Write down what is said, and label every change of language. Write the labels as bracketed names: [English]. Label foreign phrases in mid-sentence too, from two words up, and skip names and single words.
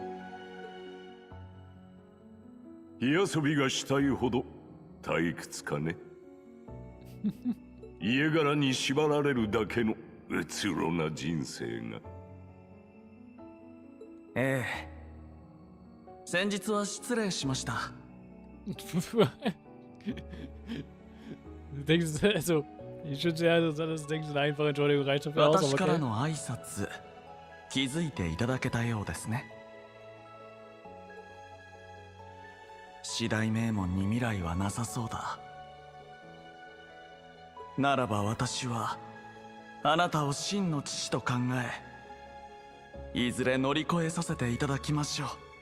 [Japanese] 火遊びがしたいほど退屈かね。家柄に縛られるだけのうつろな人生が。ええ、先日は失礼しました。 [German] Denkst du, also, ich finde ja, das denkst du eine einfache Entschuldigung reicht dafür aus, aber [Japanese] 私からの挨拶気づいていただけたようですね。四大名門に未来はなさそうだ。ならば私はあなたを真の父と考え、いずれ乗り越えさせていただきましょう。